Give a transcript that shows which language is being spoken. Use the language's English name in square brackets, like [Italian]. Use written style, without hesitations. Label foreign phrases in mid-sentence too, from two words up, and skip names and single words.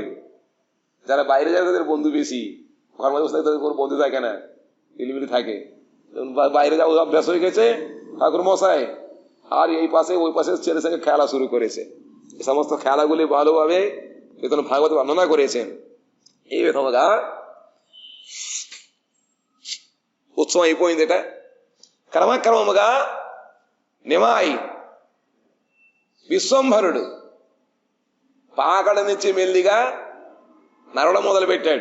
[Bangla] যারা বাইরে যায় তাদের বন্ধু বেশি, ঘর মধ্যে বসে তাদের কোনো বন্ধু থাকে না, মিলিমিলি থাকে। বাইরে যাওয়া অভ্যাস হয়ে গেছে ঠাকুর মশাই, আর এই পাশে ওই পাশে ছেলের সঙ্গে খেলা শুরু করেছে। এই সমস্ত খেলাগুলি ভালোভাবে ভাগবত বর্ণনা করেছেন। [Telugu] এই విధముగా ఉత్సవం అయిపోయిందట. క్రమక్రమముగా నిమాయి విశ్వంభరుడు పాకడ నుంచి మెల్లిగా నడవడం మొదలు పెట్టాడు.